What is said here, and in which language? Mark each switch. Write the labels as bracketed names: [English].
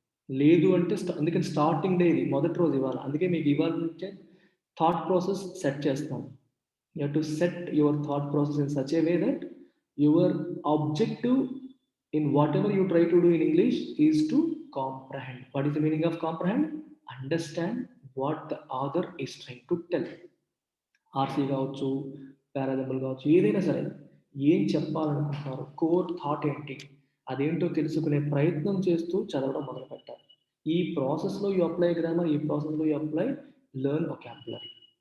[Telugu] లేదు అంటే అందుకని స్టార్టింగ్ డే ఇది, మొదటి రోజు ఇవాళ. అందుకే మీకు ఇవాళ నుంచే థాట్ ప్రాసెస్ సెట్ చేస్తాను. [English] You have to set your thought process in such a way that your objective in whatever you try to do in English is to comprehend. What is the meaning of comprehend? Understand what the author is trying to tell. [Telugu] RC కావచ్చు, parajumble కావచ్చు, ఏదైనా సరే ఏం చెప్పాలనుకుంటున్నారు, core thought ఏంటి, అదేంటో తెలుసుకునే ప్రయత్నం చేస్తూ చదవడం మొదలు పెట్టాలి. ఈ ప్రాసెస్లో [English] You apply grammar, ఈ ప్రాసెస్లో you apply learn vocabulary.